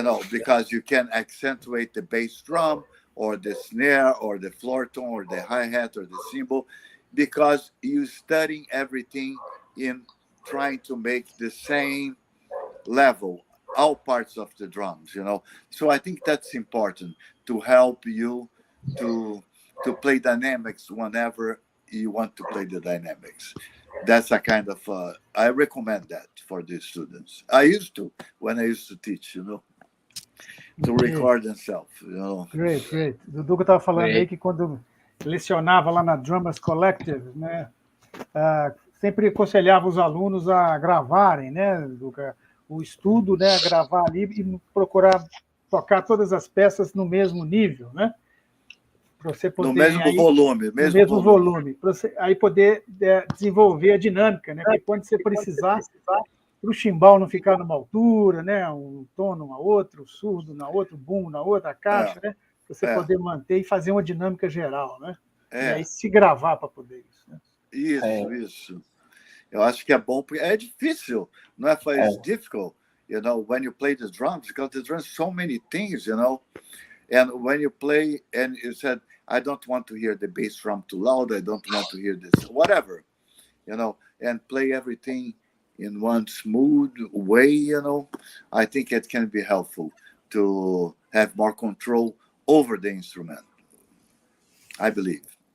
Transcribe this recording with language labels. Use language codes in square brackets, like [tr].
[en] Because you can accentuate the bass drum or the snare or the floor tone or the hi-hat or the cymbal, because you're studying everything in trying to make the same level, all parts of the drums, So I think that's important to help you to play dynamics whenever you want to play the dynamics. That's a kind of, I recommend that for the students. I used to, when I used to teach, to record themselves, Great. [pt] O Duduka estava falando aí que quando lecionava lá na Drummers Collective, né, sempre aconselhava os alunos a gravarem, né, Duduka, o estudo, né, gravar ali e procurar tocar todas as peças no mesmo nível, né? Para você poder, no mesmo volume. Para você aí poder desenvolver a dinâmica, né? Porque quando você precisar, para o chimbal não ficar numa altura, né? Um tom numa outra, o surdo na outra, o boom na outra, a caixa, né? Para você poder manter e fazer uma dinâmica geral, né? E aí se gravar para poder isso. Né? Isso. Eu acho que é bom, porque é difícil, não é? [en] It's difficult, when you play the drums, because the drums so many things, And when you play, and you said, I don't want to hear the bass drum too loud, I don't want to hear this, whatever, and play everything in one smooth way, I think it can be helpful to have more control over the instrument, I believe.